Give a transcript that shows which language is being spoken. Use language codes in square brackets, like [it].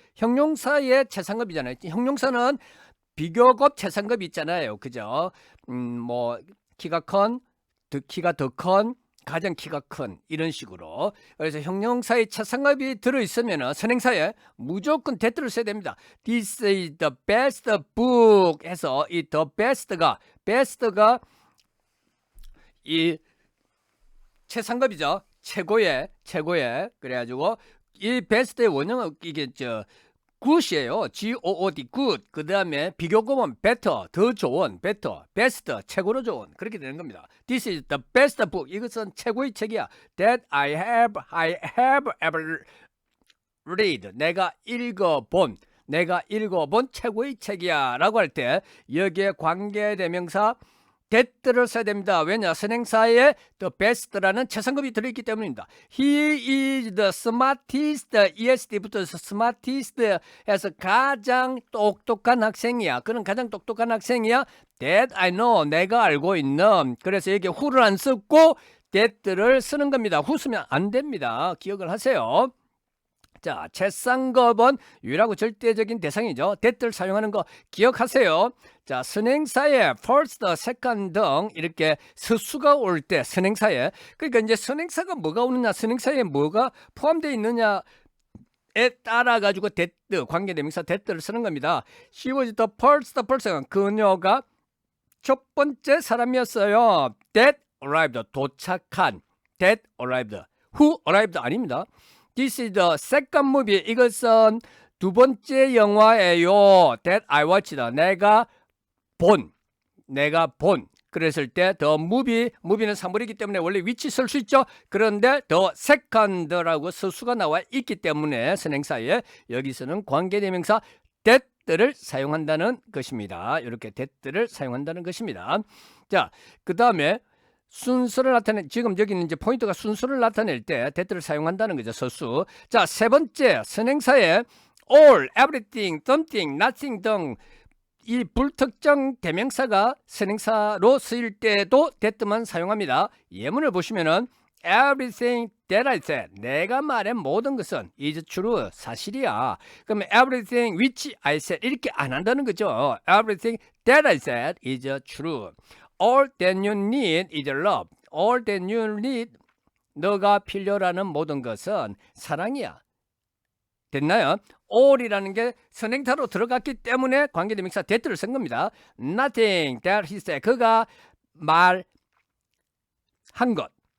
[ko] 형용사의 최상급이잖아요. 형용사는 비교급 최상급이 있잖아요. 그죠? 뭐 키가 더 큰, 가장 키가 큰 이런 식으로. 그래서 형용사의 최상급이 들어있으면 선행사에 무조건 that를 써야 됩니다. [en] This is the best book [ko] 해서 이 [en] the best가 [ko] 이 최상급이죠. 최고의 그래가지고 이 best의 원형은 이게 good이에요. G-O-O-D, good. 그 다음에 비교급은 better, 더 좋은, better, best, 최고로 좋은. 그렇게 되는 겁니다. [en] This is the best book. [ko] 이것은 최고의 책이야. [en] That I have ever read. [ko] 내가 읽어본 최고의 책이야. 라고 할 때 여기에 관계대명사 that를 써야 됩니다. 왜냐? 선행사에 the best라는 최상급이 들어있기 때문입니다. [en] He is the smartest, [ko] ESD부터 smartest 해서 가장 똑똑한 학생이야. 그는 가장 똑똑한 학생이야. [en] That I know, [ko] 내가 알고 있는. 그래서 여기 who를 안 쓰고 that를 쓰는 겁니다. who 쓰면 안 됩니다. 기억을 하세요. 자, 최상급은 유일하고 절대적인 대상이죠. that를 사용하는 거 기억하세요. 자, 선행사에 first, second 등 이렇게 서수가 올 때 선행사에, 그러니까 이제 선행사가 뭐가 오느냐, 선행사에 뭐가 포함되어 있느냐에 따라 가지고 that, 관계대명사 that를 쓰는 겁니다. [en] She was the first person. [ko] 그녀가 첫 번째 사람이었어요. [en] That arrived. [ko] 도착한. [en] That arrived. Who arrived [ko] 아닙니다. [en] This is the second movie. [ko] 이것은 두 번째 영화예요. [en] That I watched. [ko] 내가 본. 그랬을 때 the movie는 사물이기 때문에 원래 which 쓸 수 있죠. 그런데 the second라고 서수가 나와 있기 때문에 선행사에 여기서는 관계대명사 that를 사용한다는 것입니다. 이렇게 that를 사용한다는 것입니다. 자, 그 다음에 순서를 지금 여기는 이제 포인트가 순서를 나타낼 때 that를 사용한다는 거죠. 서수. 자, 세 번째 선행사에 all, everything, something, nothing 등 이 불특정 대명사가 선행사로 쓰일 때도 that만 사용합니다. 예문을 보시면은 [en] everything that I said, [ko] 내가 말한 모든 것은 [en] is true, [ko] 사실이야. 그러면 [en] everything which I said [ko] 이렇게 안 한다는 거죠. [en] everything that I said is true. All that you need is love. All that you need, [ko] 너가 필요라는 모든 것은 사랑이야. 됐나요? all이라는 게 선행사로 들어갔기 때문에 관계대명사 that를 쓴 겁니다. [en] Nothing that he said. [ko] 그가 말한 것.